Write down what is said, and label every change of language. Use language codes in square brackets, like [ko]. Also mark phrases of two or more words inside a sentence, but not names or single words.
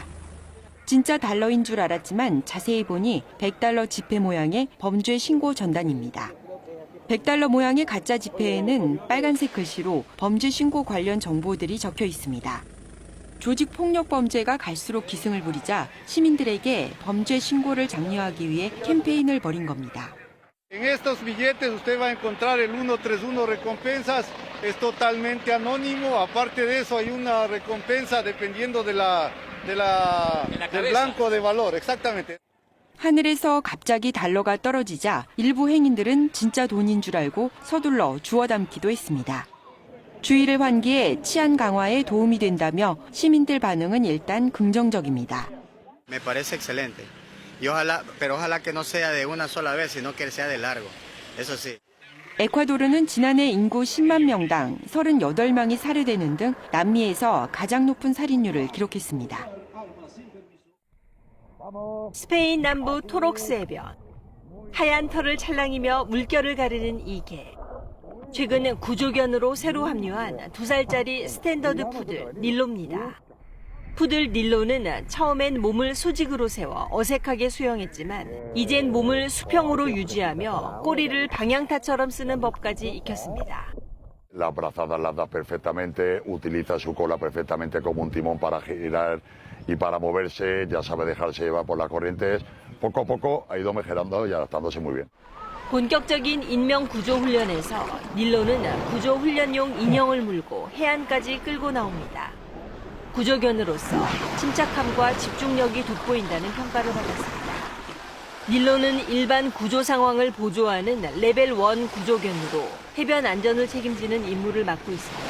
[ko] 진짜 달러인 줄 알았지만 자세히 보니 100달러 지폐 모양의 범죄 신고 전단입니다. 100달러 모양의 가짜 지폐에는 빨간색 글씨로 범죄 신고 관련 정보들이 적혀 있습니다. 조직 폭력 범죄가 갈수록 기승을 부리자 시민들에게 범죄 신고를 장려하기 위해 캠페인을 벌인 겁니다. [es] En estos billetes usted va a encontrar el 131 recompensas, es totalmente anónimo. Aparte de eso hay una recompensa dependiendo del blanco de valor, exactamente. [ko] 하늘에서 갑자기 달러가 떨어지자 일부 행인들은 진짜 돈인 줄 알고 서둘러 주워 담기도 했습니다. 주의를 환기해 치안 강화에 도움이 된다며 시민들 반응은 일단 긍정적입니다. [es] Me parece excelente. Pero ojalá que no sea de una sola vez, sino que sea de largo. Eso sí. [ko] 에콰도르는 지난해 인구 10만 명당 38명이 살해되는 등 남미에서 가장 높은 살인율을 기록했습니다. 스페인 남부 토록스 해변. 하얀 털을 찰랑이며 물결을 가르는 이 개. 최근 구조견으로 새로 합류한 2살짜리 스탠더드 푸들 닐로입니다. 푸들 닐로는 처음엔 몸을 수직으로 세워 어색하게 수영했지만 이젠 몸을 수평으로 유지하며 꼬리를 방향타처럼 쓰는 법까지 익혔습니다. [es] La brazada la da perfectamente, utiliza su cola perfectamente como un timón para girar y para moverse, ya sabe dejarse llevar por las corrientes. Poco a poco ha ido mejorando y adaptándose muy bien. [ko] 본격적인 인명 구조 훈련에서 닐로는 구조 훈련용 인형을 물고 해안까지 끌고 나옵니다. 구조견으로서 침착함과 집중력이 돋보인다는 평가를 받았습니다. 닐로는 일반 구조 상황을 보조하는 레벨 1 구조견으로 해변 안전을 책임지는 임무를 맡고 있습니다.